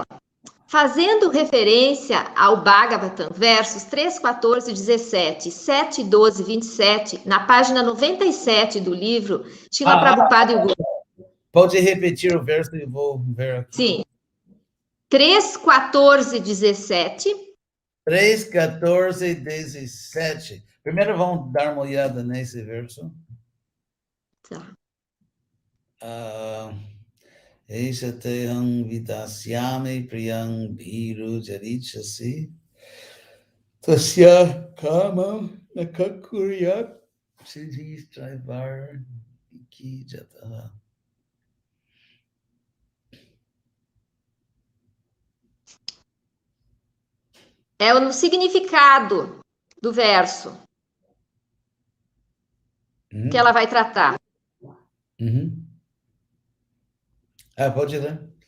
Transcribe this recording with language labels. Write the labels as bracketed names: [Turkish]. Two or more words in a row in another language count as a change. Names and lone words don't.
[Portuguese] Fazendo referência ao Bhagavatam, versos 3, 14, 17, 7, 12, 27, na página 97 do livro, Srila Prabhupada e o Guru. Pode repetir o verso e vou ver aqui. Sim. 3, 14, 17. 3, 14, 17. Primeiro vamos dar uma olhada nesse verso. Tá. [Sanskrit] ऐष तेहम् विदस्यामि प्रियम् भीरु जरिचसि तस्य काम नकाकुर्यात् सिद्धि स्त्रैवर् कि जत. [Portuguese] É o significado do verso que ela vai tratar. Pode ler.